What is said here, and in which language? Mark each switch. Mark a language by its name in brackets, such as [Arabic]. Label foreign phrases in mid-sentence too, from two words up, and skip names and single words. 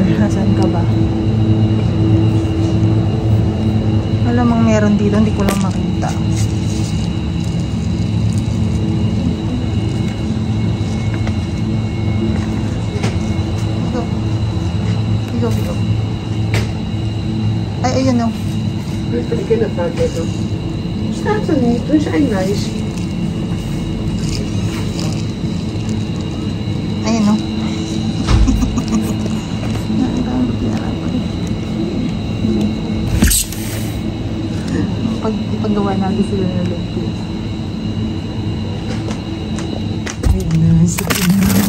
[Filipino] Nasaan ka ba? Alam mong meron dito. Hindi ko lang makita. Bigo. Ay, ayun o. [Dutch] Dit kan ik in het pakket doen. Staat er niet, dus eigenwijs. [Filipino] Ayun o. Paggawa natin sila ng lumpia. Ayun na, sige na.